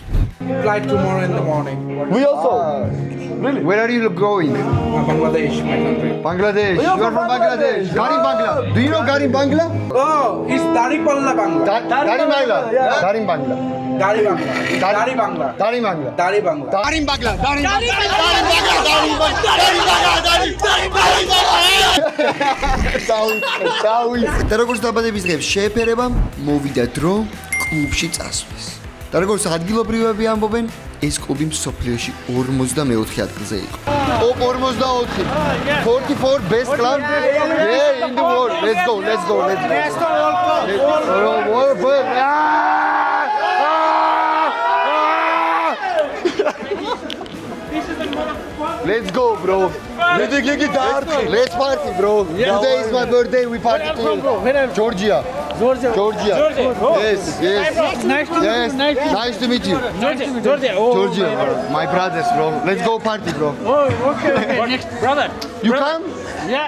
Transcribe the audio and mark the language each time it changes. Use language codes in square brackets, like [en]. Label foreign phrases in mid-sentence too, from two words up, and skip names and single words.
[en] Flight tomorrow in the morning. We also. Really? Where are you going? Bangladesh, my country. Bangladesh. You are from Bangladesh. Garim Bangla. Do you know Garim Bangla? Oh, it's Daripalla Bangla. Garim Bangla. Garim Bangla. Dari Bangla. Dari Bangla. Garim Bangla. Dari Bangla. Garim Bangla. Garim Bangla. [ka] და როგორც დაბადების დღეს შეეფერება, მოვიდა დრო კლუბში წასვლის. და როგორც ადგილობრივები ამბობენ, ეს კლუბი მსოფლიოში 44 ადგილზე იყო. [en] 44. 44 best club. Yeah, in the world. Let's go. Let's go. Let's go. Let's go, bro. Let's party, bro. Today is my birthday. We party together. Georgia. Georgia. Yes, yes. Nice to meet you. Nice to meet you. Georgia. Georgia. My brothers, bro. Let's go party, bro. Oh, okay. Next, brother. You come? Yes.